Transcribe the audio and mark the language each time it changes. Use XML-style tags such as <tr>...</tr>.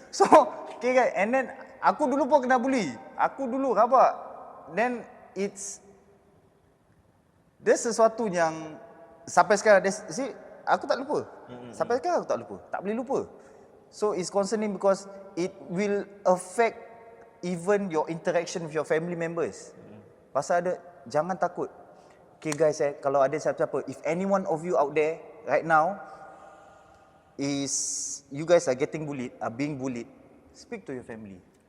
<en>So, okay guys, and then</en> <ms>aku dulu pun kena bully. Aku dulu rabak. Then dia sesuatu yang sampai sekarang aku tak lupa. Sampai sekarang aku tak lupa. Tak boleh lupa.</ms> <en>So it's concerning because it will affect even your interaction with your family members.</en> <ms>Pasal ada, jangan takut.</ms> <en>Okay guys,</en> <ms>kalau ada siapa-siapa,</ms> <en>if any one of you out there right now you guys are getting bullied, are being bullied, speak to your family.</en>